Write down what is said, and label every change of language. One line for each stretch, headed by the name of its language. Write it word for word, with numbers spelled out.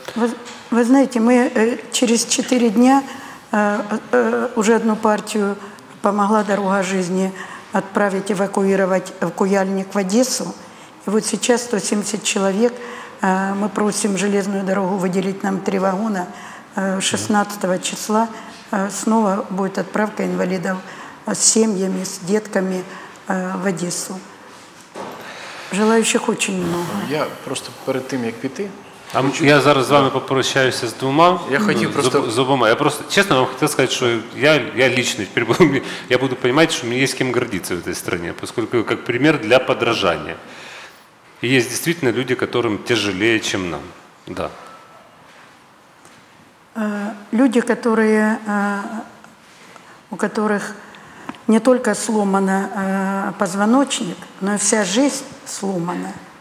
Russian: Вы, вы знаете, мы э, через четыре дня уже одну партию помогла «Дорога жизни» отправить эвакуировать в Куяльник в Одессу. И вот сейчас сто семьдесят человек. Мы просим железную дорогу выделить нам три вагона. шестнадцатого числа снова будет отправка инвалидов с семьями, с детками в Одессу. Желающих очень много.
Ukrainian: Я просто перед тим, як піти... А я зараз з вами попрощаюся з двома. Я хотів просто... З обома.
Russian: Я просто, честно вам хотел сказать, что я, я лично теперь буду, я буду понимать, что мне есть кем гордиться в этой стране, поскольку как пример для подражания. И есть действительно люди, которым тяжелее, чем нам. Да. Люди, которые, у которых не только сломан позвоночник, но и вся жизнь сломана.